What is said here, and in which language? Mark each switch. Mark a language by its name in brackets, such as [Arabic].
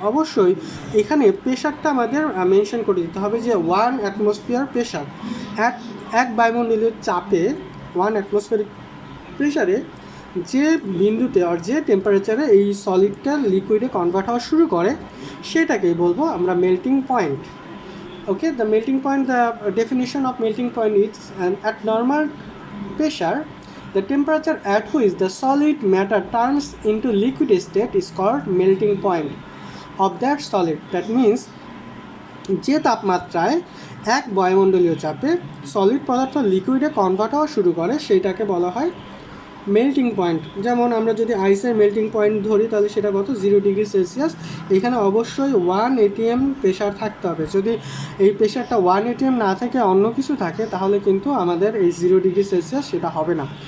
[Bangla] অবশ্যই এখানে প্রেশারটা আমাদের মেনশন করে দিতে হবে যে 1 অ্যাটমসফিয়ার প্রেশার, এক বায়ুমণ্ডলীয় চাপে 1 অ্যাটমসফিয়ারিক প্রেশারে যে বিন্দুতে আর যে টেম্পারেচারে এই সলিডটা লিকুইডে কনভার্ট হওয়া শুরু করে সেটাকেই বলবো আমরা melting point. [English] Okay, the melting point, the definition of melting point is at normal pressure the temperature at which the solid matter turns into liquid state is called melting point of that solid. That means [Bangla] যে তাপমাত্রায় এক বায়ুমণ্ডলীয় চাপে solid পদার্থ লিকুইডে convert হওয়া শুরু করে সেইটাকে বলা হয় মেল্টিং পয়েন্ট। যেমন আমরা যদি আইসের মেল্টিং পয়েন্ট ধরি তাহলে সেটা কত, 0 ডিগ্রি সেলসিয়াস। এখানে অবশ্যই 1 atm প্রেশার থাকতে হবে। যদি এই প্রেশারটা 1 atm না থেকে অন্য কিছু থাকে তাহলে কিন্তু আমাদের এই 0 ডিগ্রি সেলসিয়াস সেটা হবে না।